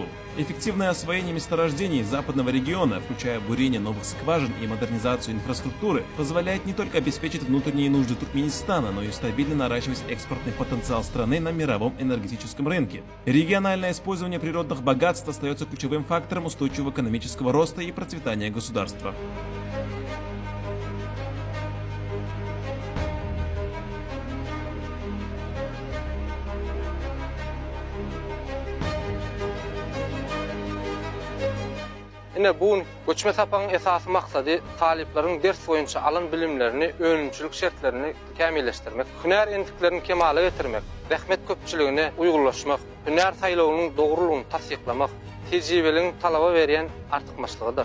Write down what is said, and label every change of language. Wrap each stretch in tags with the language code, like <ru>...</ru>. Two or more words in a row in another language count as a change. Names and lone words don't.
<ru>Эффективное освоение месторождений западного региона, включая бурение новых скважин и модернизацию инфраструктуры, позволяет не только обеспечить внутренние нужды Туркменистана, но и стабильно наращивать экспортный потенциал страны на мировом энергетическом рынке. Региональное использование природных богатств остается ключевым фактором устойчивого экономического роста и процветания государства.</ru> <tk>Ine bu göçme sapagyň esasy maksady taliplerin ders boýunça alan bilimlerini, önümçülük şertlerini kämilleşdirmek, hünär endiklerini kemale getirmek, rahmet köpçüligine uýgurlaşmak, hünär saýlawynyň dogrulygyny tasdiklamak, tejribeliň talaba berýän artykmaçlygydyr.</tk>